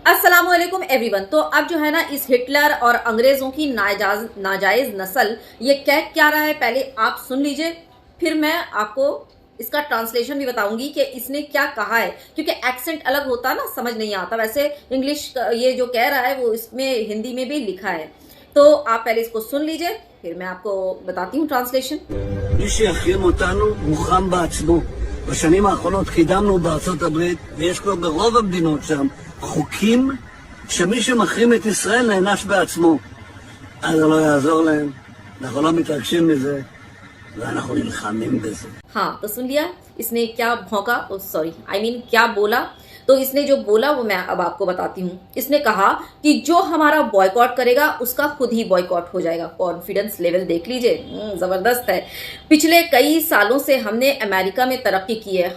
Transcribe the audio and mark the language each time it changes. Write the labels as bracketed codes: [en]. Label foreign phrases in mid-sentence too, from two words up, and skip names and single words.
[ar] السلام عليكم [hi] एवरीवन। तो अब जो है ना इस हिटलर और अंग्रेजों की नाजायज नस्ल ये कह क्या रहा है, पहले आप सुन लीजिए, फिर मैं आपको इसका ट्रांसलेशन भी बताऊंगी कि इसने क्या कहा है, क्योंकि एक्सेंट अलग होता है ना, समझ नहीं आता। वैसे इंग्लिश ये जो कह रहा है वो इसमें हिंदी में भी लिखा है, तो आप पहले इसको सुन लीजिए, फिर मैं आपको बताती हूँ ट्रांसलेशन। [he] בשנים האחרונות קידמנו בארצות הברית, ויש כבר ברוב המדינות שם חוקים שמי שמחרים את ישראל נענש בעצמו. אז זה לא יעזור להם, אנחנו לא מתרגשים מזה, ואנחנו נלחמים בזה. [hi] हाँ, तो सुन लिया इसने क्या भौंका, क्या बोला। तो इसने जो बोला वो मैं अब आपको बताती हूँ। इसने कहा कि जो हमारा बॉयकॉट करेगा उसका खुद ही बॉयकॉट हो जाएगा। [en] confidence level [hi] देख लीजिए, जबरदस्त है। पिछले कई सालों से हमने अमेरिका में तरक्की की है।